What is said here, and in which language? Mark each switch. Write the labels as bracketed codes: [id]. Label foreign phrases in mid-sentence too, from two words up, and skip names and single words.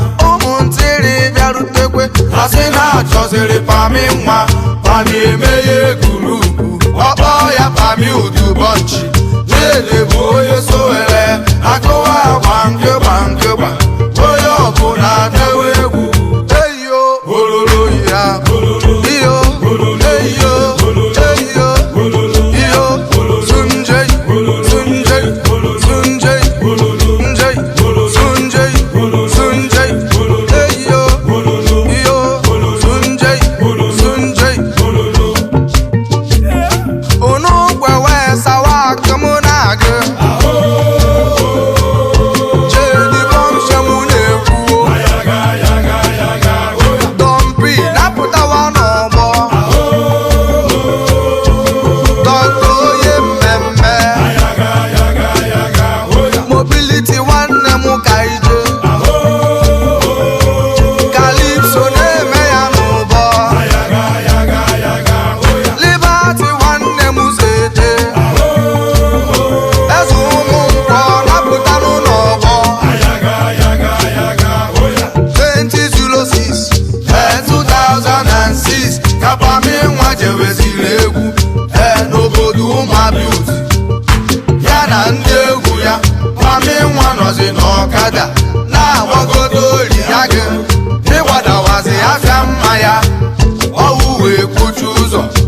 [ig] Ụmụntịrị bịarutekwe, ọ sị na ọ chọziri pami nwa. Pami emeghe gurupu, ọ kpọọ ya pami udubọnchi. Na-ele bụ onye Sowore, akụwa gba nke gba nke gba. Onye ọbụla na-ewe egwu. Eyo, ololo ya. Iyo, eyo, eyo. Iyo, Sunjay, Sunjay, Sunjay, Sunjay, Sunjay, Sunjay. Eyo, iyo, Sunjay, Sunjay. Unu kwewe sawa aka mụ na-agụ. Jedi Bọmshe mụ na-ekwu. Don P napụtawa n'ọgbọ. Doctor Oye Mmemme. Mobility nwanne m ka ije. Calypso na-eme ya n'ụbọ. Liberty nwanne m zete. Eze ụmụ nkwọ napụta n'ụlọ ọgbọ. [en] Twenty zero six. Ee, two thousand and six, [ig] ka Pami Nwa jeweziri egwu, ee, n'obodo Ụmụabiuti. Ya na ndị egwu ya, Pami Nwa nọzi n'ọkada, na-agbagodo Oriagụ, ịgbadawazi afịa mma ya, ọ wụ wee kwuchi ụzọ.